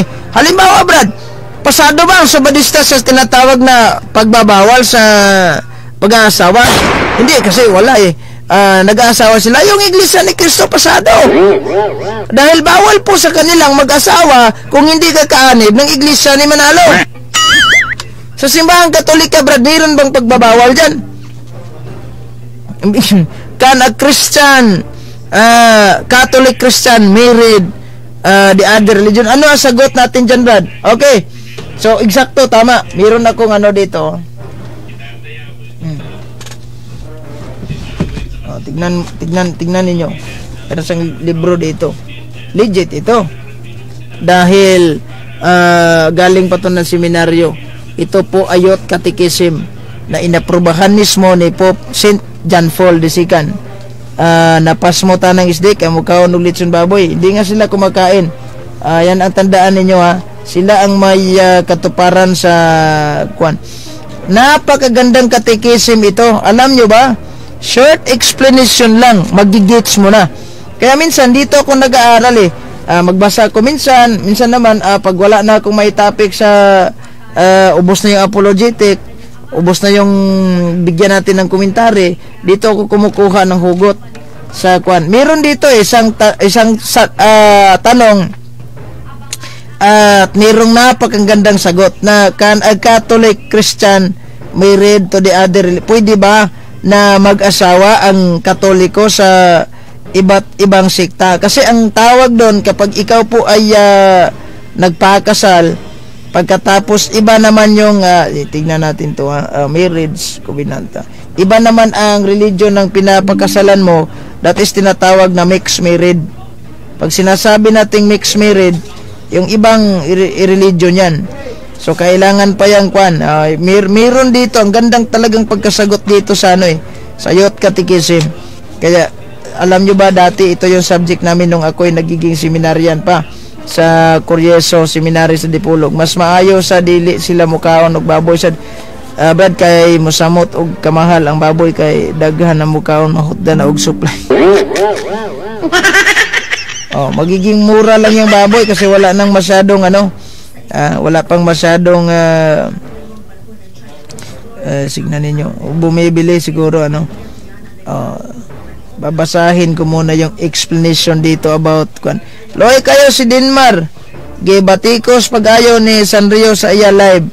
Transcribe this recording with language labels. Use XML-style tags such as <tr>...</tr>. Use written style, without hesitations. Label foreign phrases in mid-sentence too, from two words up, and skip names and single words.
<tl>Halimbawa, Brad, pasado ba ang Sabadista sa tinatawag na pagbabawal sa pag-aasawa? Hindi, kasi wala eh. Nag-aasawa sila. Yung Iglesia ni Cristo pasado. Dahil bawal po sa kanilang mag-asawa kung hindi kakaanib ng Iglesia ni Manalo. Sa simbahan Katolika, Brad, mayroon bang pagbabawal dyan?</tl> <en>Can a Christian, Catholic Christian married the other religion?</en> <tl>Ano ang sagot natin dyan, Brad? Okay. So, eksakto, tama. Mayroon akong ano dito. Tignan ninyo. Meron siyang libro dito. Legit ito. Dahil galing pa to ng seminaryo. Ito po ayot catechism na inaprubahan mismo ni Pope St. John Paul II.</tl> <ceb>Napasmo tanang isdi kay mukhaon og litson baboy.</ceb> <tl>Hindi nga sila kumakain. Yan ang tandaan ninyo ha. Sila ang may katuparan sa kwan. Napakagandang catechism ito. Alam nyo ba?</tl> <en>Short explanation</en> <tl>lang, magigits mo na. Kaya minsan dito ako nag-aaral eh. Magbasa ako minsan naman pag wala na akong may topic sa ubos na yung apologetic, ubos na yung bigyan natin ng komentary, dito ako kumukuha ng hugot sa kwan. Meron dito isang tanong at mayroong napakagandang sagot na</tl> <en>can a Catholic Christian married to the other?</en> <tl>Pwede ba na mag-asawa ang Katoliko sa iba't ibang sekta? Kasi ang tawag doon kapag ikaw po ay nagpakasal, pagkatapos iba naman yung tingnan natin to</tl> <en>marriage covenant.</en> <tl>Iba naman ang religion ng pinapakasalan mo,</tl> <en>that is</en> <tl>tinatawag na</tl> <en>mixed marriage.</en> <tl>Pag sinasabi nating</tl> <en>mixed marriage,</en> <tl>yung ibang religion yan. So kailangan pa yang kwan. Meron dito ang gandang talagang pagkasagot dito sa sa Youth Catechism. Kaya alam nyo ba dati ito yung subject namin nung ako'y nagiging seminaryan pa sa Curieso Seminary sa Dipolog.</tl> <ceb>Mas maayo sa dili sila mukaon og baboy sa Brad kay musamot og kamahal ang baboy kay daghan ang mukaon mahutdan og supply.</ceb> <tl>Magiging mura lang yung baboy kasi wala nang masyadong wala pang masyadong signan ninyo bumibili siguro babasahin ko muna yung explanation dito about</tl> <ceb>Loy kayo si Dinmar gibatikos pag-ayo ni Sanrio sa iya live.</ceb>